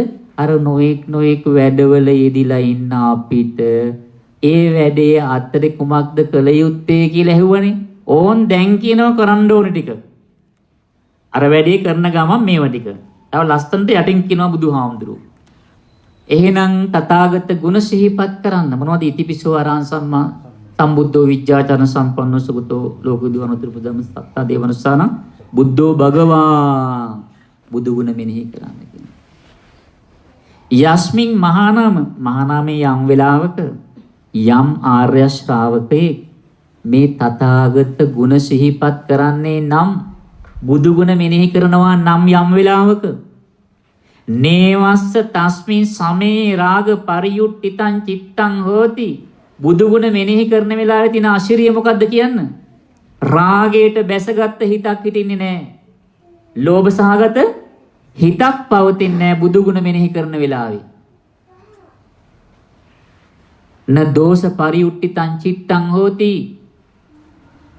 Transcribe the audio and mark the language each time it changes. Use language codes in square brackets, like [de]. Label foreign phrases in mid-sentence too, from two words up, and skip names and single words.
[si] අර නොඑක් වැඩවල යෙදිලා ඉන්න අපිට ඒ වැඩේ අතරේ කුමක්ද කළ යුත්තේ කියලා ඇහුවනේ. ඕන් දැන් කියනවා කරන්න ඕන ටික. අර වැඩේ කරන ගමන් මේව ටික. තව ලස්සනට යටින් කියනවා බුදුහාමුදුරුවෝ. එහෙනම් තථාගත ගුණ සිහිපත් කරන්න. මොනවද? [pi] ඉතිපිසෝ අරහං සම්මා සම්බුද්ධෝ විජ්ජාචරණ සම්පන්නෝ සුගතෝ ලෝකවිදුහානුතර පුදම සත්තා දේවනුස්සාන බුද්ධෝ භගවා. [si] බුදු ගුණ මෙනෙහි කරන්න කියනවා. [pi] යස්මින් මහානාමේ [si] යම් වෙලාවක යම් ආර්ය ශ්‍රාවකේ මේ තථාගත ගුණ සිහිපත් කරන්නේ නම්, බුදු ගුණ මෙනෙහි කරනවා නම් යම් වෙලාවක [pi] නේවස්ස තස්මින් සමේ රාග පරියුට්ඨිතං චිත්තං හෝති. [si] බුදු ගුණ මෙනෙහි කරන වෙලාවේ තියෙන අශිරිය මොකද්ද කියන්න? රාගයට බැසගත් හිතක් හිටින්නේ නැහැ. ලෝභ සහගත හිතක් පවතින්නේ නැහැ බුදු ගුණ මෙනෙහි කරන වෙලාවේ. [pi] න දෝෂ පරියුට්ඨිතං චිත්තං හෝති.